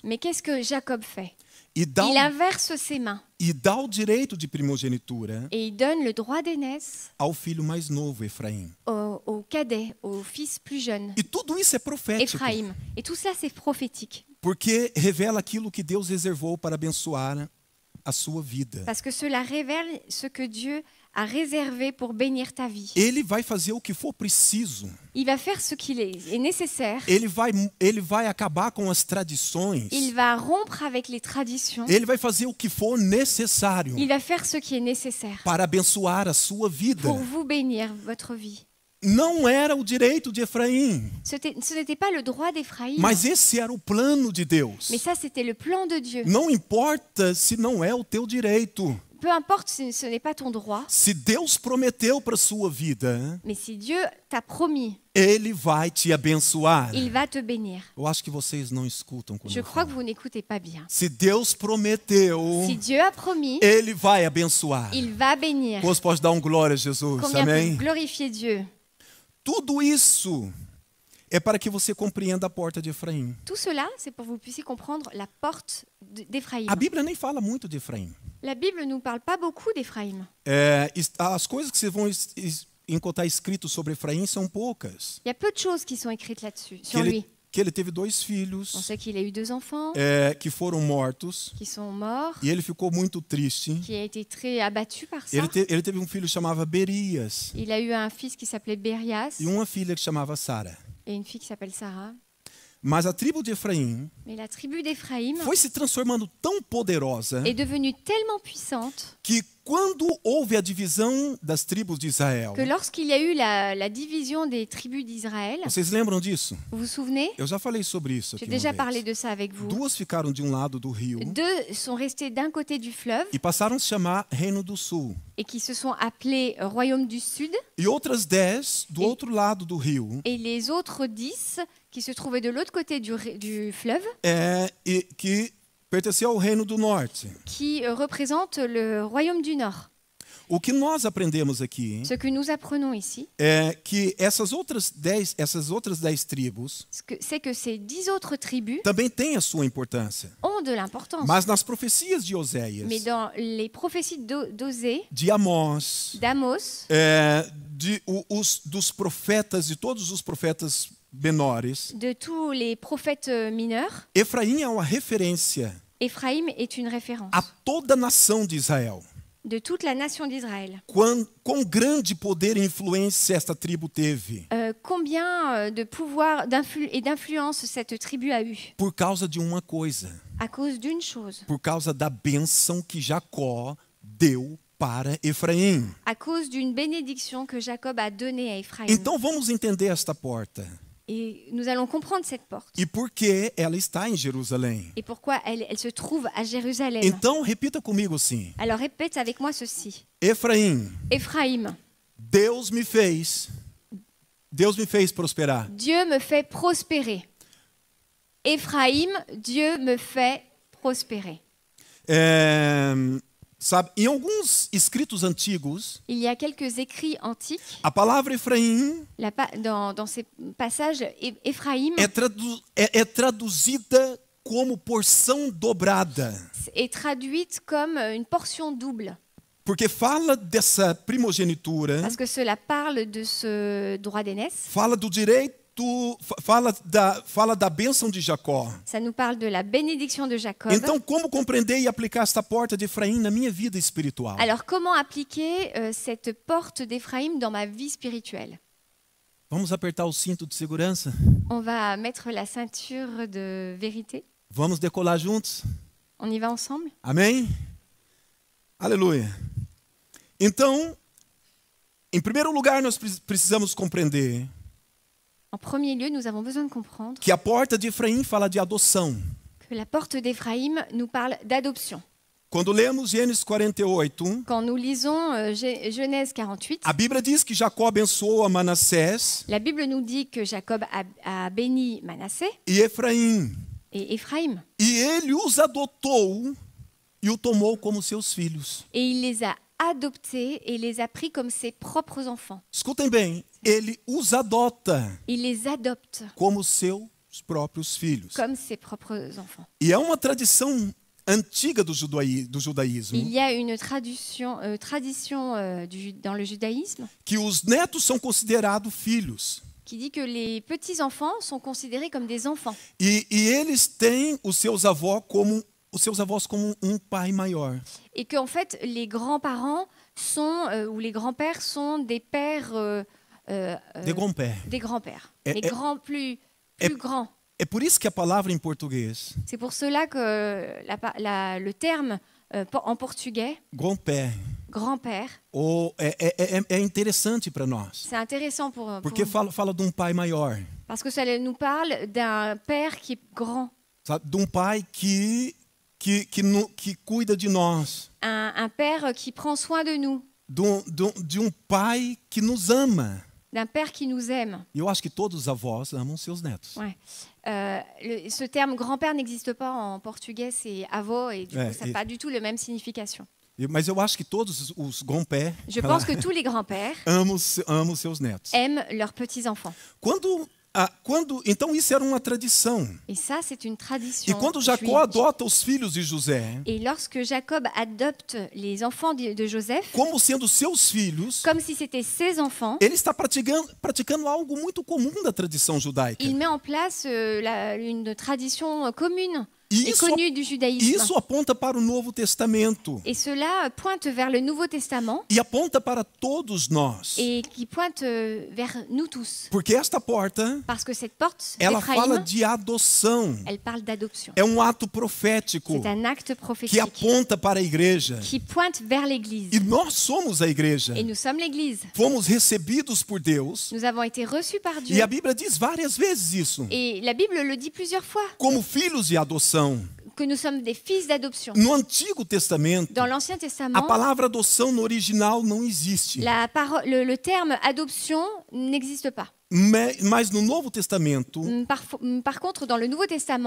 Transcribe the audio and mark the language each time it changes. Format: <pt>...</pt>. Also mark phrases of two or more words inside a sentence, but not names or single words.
<fr>Mais qu'est-ce que Jacob fait?</fr> <pt>e dá</pt> <fr>Il inverse ses mains</fr> <pt>o direito de primogenitura</pt> <fr>et il donne le droit d'aînesse</fr> <pt>ao filho mais novo, Efraim.</pt> <fr>au cadet, au fils plus jeune,</fr> <pt>E tudo isso é profético,</pt> <fr>Éphraïm. Et tout ça, c'est prophétique.</fr> <pt>porque revela aquilo que Deus reservou para abençoar a sua vida.</pt> <fr>Parce que cela révèle ce que Dieu a réservé pour bénir ta vie.</fr> <pt>Ele vai fazer o que for preciso.</pt> <fr>Il va faire ce qu'il est nécessaire.</fr> <pt>Ele vai acabar com as tradições.</pt> <fr>Il va rompre avec les traditions.</fr> <pt>Ele vai fazer o que for necessário</pt> <fr>Il va faire ce qui est nécessaire</fr> <pt>para abençoar a sua vida.</pt> <fr>pour vous bénir votre vie.</fr> <pt>Não era o direito de Efraim,</pt> <fr>Ce n'était pas le droit d'Éphraïm,</fr> <pt>mas esse era o plano de Deus.</pt> <fr>mais ça c'était le plan de Dieu.</fr> <pt>Não importa se não é o teu direito.</pt> <fr>Peu importe si ce n'est pas ton droit,</fr> <pt>Se Deus prometeu para sua vida,</pt> <fr>mais si Dieu t'a promis,</fr> <pt>Ele vai te abençoar.</pt> <fr>il va te bénir.</fr> <pt>Eu acho que vocês não escutam quando</pt> <fr>Je</fr> <pt>eu</pt> <fr>crois</fr> <pt>falo.</pt> <fr>que vous n'écoutez pas bien.</fr> <pt>Se Deus prometeu,</pt> <fr>Si Dieu a promis,</fr> <pt>Ele vai abençoar.</pt> <fr>il va bénir.</fr> <pt>Pois pode dar glória a Jesus,</pt> <fr>Combien peut</fr> <pt>amém?</pt> <fr>glorifier Dieu?</fr> <pt>Tudo isso é para que você compreenda a porta de Efraim.</pt> <fr>Tout cela, c'est pour que vous puissiez comprendre la porte d'Éphraïm.</fr> <pt>A Bíblia nem fala muito de Efraim.</pt> <fr>La Bible ne nous parle pas beaucoup d'Éphraïm.</fr> <pt>As coisas que vocês vão encontrar escrito sobre Efraim são poucas.</pt> <fr>Il y a peu de choses qui sont écrites là-dessus, sur lui.</fr> <pt>Que ele teve 2</pt> <fr>On</fr> <pt>filhos</pt> <fr>sait qu'il a eu 2 enfants</fr> <pt>que foram mortos</pt> <fr>qui sont morts,</fr> <pt>e ele ficou muito triste.</pt> <fr>qui a été très abattu par ça.</fr> <pt>Ele teve um filho que chamava Berias</pt> <fr>Il a eu un fils qui s'appelait Bérias</fr> <pt>e uma filha que chamava Sara.</pt> <fr>et une fille qui s'appelle Sarah.</fr> <pt>Mas a tribo de Efraim</pt> <fr>Mais la tribu d'Éphraïm</fr> <pt>foi se transformando tão poderosa</pt> <fr>est devenue tellement puissante</fr> <pt>que quando houve a divisão das tribos de Israel,</pt> <fr>que lorsqu'il y a eu la division des tribus d'Israël,</fr> <pt>vocês lembram disso?</pt> <fr>vous vous souvenez?</fr> <pt>Eu já falei sobre isso</pt> <fr>J'ai</fr> <pt>aqui uma</pt> <fr>déjà</fr> <pt>vez.</pt> <fr>parlé de ça avec vous.</fr> <pt>2 ficaram de um lado do rio</pt> <fr>2 sont restés d'un côté du fleuve</fr> <pt>e passaram a se chamar Reino do Sul.</pt> <fr>et qui se sont appelés Royaume du Sud,</fr> <pt>E outras 10 do outro lado do rio,</pt> <fr>et les autres 10 qui se trouvaient de l'autre côté du fleuve,</fr> <pt>e que pertenciam ao Reino do Norte.</pt> <fr>qui représentent le Royaume du Nord.</fr> <pt>O que nós aprendemos aqui</pt> <fr>Ce que nous apprenons ici,</fr> <pt>é que essas outras 10 tribos</pt> <fr>c'est que ces 10 autres tribus</fr> <pt>também têm a sua importância.</pt> <fr>ont de l'importance.</fr> <pt>Mas nas profecias de Oséias,</pt> <fr>Mais dans les prophéties d'Osée,</fr> <pt>de Amós,</pt> <fr>d'Amos,</fr> <pt>dos profetas, de todos os profetas menores,</pt> <fr>de tous les prophètes mineurs,</fr> <pt>Efraim é uma referência</pt> <fr>Éphraïm est une référence</fr> <pt>a toda a nação de Israel.</pt> <fr>de toute la nation d'Israël.</fr> <pt>Quão grande poder e influência esta tribo teve</pt> <fr>Combien de pouvoir et d'influence cette tribu a eu</fr> <pt>por causa de uma coisa,</pt> <fr>à cause d'une chose,</fr> <pt>por causa da bênção que Jacó deu para Efraim.</pt> <fr>à cause d'une bénédiction que Jacob a donnée à Éphraïm.</fr> <pt>Então vamos entender esta porta</pt> <fr>Et nous allons comprendre cette porte</fr> <pt>e por que ela está em Jerusalém.</pt> <fr>et pourquoi elle se trouve à Jérusalem.</fr> <pt>Então repita comigo assim:</pt> <fr>Alors répète avec moi ceci.</fr> <pt>Efraim,</pt> <fr>Éphraïm,</fr> <pt>Deus me fez prosperar.</pt> <fr>Dieu me fait prospérer. Éphraïm, Dieu me fait prospérer.</fr> <pt>Sabe, em alguns escritos antigos,</pt> <fr>Il y a quelques écrits antiques,</fr> <pt>a palavra Efraim</pt> <fr>dans ces passages, Éphraïm</fr> <pt>é traduzida como porção dobrada,</pt> <fr>est traduite comme une portion double,</fr> <pt>porque fala dessa primogenitura,</pt> <fr>parce que cela parle de ce droit d'aînesse.</fr> <pt>fala do direito, fala da bênção de Jacó.</pt> <fr>Ça nous parle de la bénédiction de Jacob.</fr> <pt>Então, como compreender e aplicar esta porta de Efraim na minha vida espiritual?</pt> <fr>Alors, comment appliquer cette porte d'Éphraïm dans ma vie spirituelle?</fr> <pt>Vamos apertar o cinto de segurança?</pt> <fr>On va mettre la ceinture de vérité.</fr> <pt>Vamos decolar juntos?</pt> <fr>On y va ensemble?</fr> <pt>Amém? Aleluia. Então, em primeiro lugar, nós precisamos compreender</pt> <fr>En premier lieu, nous avons besoin de comprendre</fr> <pt>que a porta de Efraim fala de adoção.</pt> <fr>que la porte d'Éphraïm nous parle d'adoption.</fr> <pt>Quando lemos Gênesis 48,</pt> <fr>Quand nous lisons Genèse 48,</fr> <pt>a Bíblia diz que Jacó abençoou a Manassés</pt> <fr>la Bible nous dit que Jacob a béni Manassé</fr> <pt>e Efraim.</pt> <fr>et Éphraïm,</fr> <pt>E ele os adotou e o tomou como seus filhos.</pt> <fr>et il les a adoptés et les a pris comme ses propres enfants.</fr> <pt>Escutem bem, ele os adota</pt> <fr>Il les adopte</fr> <pt>como seus próprios filhos.</pt> <fr>comme ses propres enfants.</fr> <pt>E é uma tradição antiga do judaísmo</pt> <fr>Il y a une tradition dans le judaïsme</fr> <pt>que os netos são considerados filhos.</pt> <fr>qui dit que les petits-enfants sont considérés comme des enfants.</fr> <pt>E eles têm os seus avós como os seus avós como pai maior.</pt> <fr>Et qu'en fait, les grands-parents sont, ou les grands-pères sont des pères, De grands-pères. des grands-pères, Et- les et- grands plus grands.</fr> <pt>É por isso que a palavra em português,</pt> <fr>C'est pour cela que le terme en portugais, grand-père, grand-père,</fr> <pt>é interessante para nós.</pt> <fr>c'est intéressant pour</fr> <pt>Porque</pt> <fr>nous,</fr> <pt>fala de pai maior.</pt> <fr>parce que ça nous parle d'un père qui est grand,</fr> <pt>Sabe? De pai que cuida de nós.</pt> <fr>un père qui prend soin de nous,</fr> <pt>De pai que nos ama.</pt> <fr>d'un père qui nous aime.</fr> <pt>E eu acho que todos os avós amam seus netos.</pt> <fr>Ouais. Ce terme grand-père n'existe pas en portugais, c'est avô, et du coup, ça n'a pas du tout la même signification.</fr> <pt>Mas eu acho que todos os grands-pères</pt> <fr>Je pense que tous les grands-pères</fr> <pt>amam seus netos.</pt> <fr>aiment leurs petits-enfants.</fr> <pt>Então isso era uma tradição.</pt> <fr>Et ça, c'est une tradition.</fr> <pt>E quando Jacó</pt> <fr>juive.</fr> <pt>adota os filhos de José,</pt> <fr>Et lorsque Jacob adopte les enfants de Joseph,</fr> <pt>como sendo seus filhos,</pt> <fr>comme si c'était ses enfants,</fr> <pt>ele está praticando algo muito comum da tradição judaica.</pt> <fr>il met en place une tradition commune</fr> <pt>E</pt> <fr>et connue du judaïsme.</fr> <pt>isso aponta para o Novo Testamento.</pt> <fr>Et cela pointe vers le Nouveau Testament</fr> <pt>E aponta para todos nós.</pt> <fr>et qui pointe vers nous tous.</fr> <pt>Porque esta porta,</pt> <fr>Parce que cette porte</fr> <pt>ela fala</pt> <fr>d'Éphraïm,</fr> <pt>de adoção.</pt> <fr>elle parle d'adoption.</fr> <pt>É um ato profético</pt> <fr>C'est un acte</fr> <pt>que</pt> <fr>prophétique</fr> <pt>aponta para a igreja.</pt> <fr>qui pointe vers l'Église.</fr> <pt>E nós somos a igreja.</pt> <fr>Et nous sommes l'Église.</fr> <pt>Fomos recebidos por Deus.</pt> <fr>Nous avons été reçus par</fr> <pt>E</pt> <fr>Dieu.</fr> <pt>a Bíblia diz várias vezes isso.</pt> <fr>Et la Bible le dit plusieurs fois,</fr> <pt>Como filhos de adoção.</pt> <fr>que nous sommes des fils d'adoption.</fr> <pt>No Antigo Testamento,</pt> <fr>Dans l'Ancien</fr> <pt>a</pt> <fr>Testament,</fr> <pt>palavra adoção no original não existe.</pt> <fr>le terme adoption n'existe pas.</fr> <pt>Mas no Novo Testamento,</pt> <fr>Par contre, dans le Nouveau Testament,</fr>